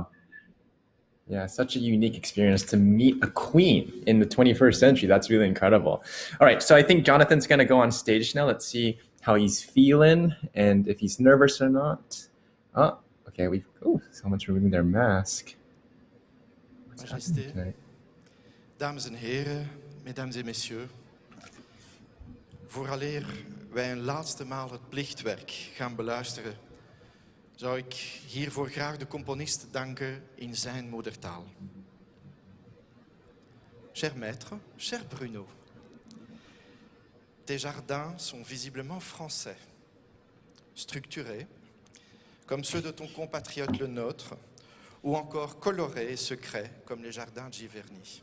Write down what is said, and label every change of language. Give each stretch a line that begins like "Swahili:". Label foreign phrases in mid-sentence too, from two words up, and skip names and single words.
English: Yeah, such a unique experience to meet a queen in the 21st century. That's really incredible. All right, so I think Jonathan's going to go on stage now. Let's see how he's feeling and if he's nervous or not. Oh, okay. Someone's removing their mask.
French: Majesté,
Dutch: dames en heren,
French: mesdames et messieurs.
Dutch: Vooraleer wij een laatste maal het plichtwerk gaan beluisteren, zou ik hiervoor graag de componist danken in zijn moedertaal.
French: Cher maître, cher Bruno, tes jardins sont visiblement français, structurés, comme ceux de ton compatriote le nôtre, ou encore colorés et secrets, comme les jardins de Giverny.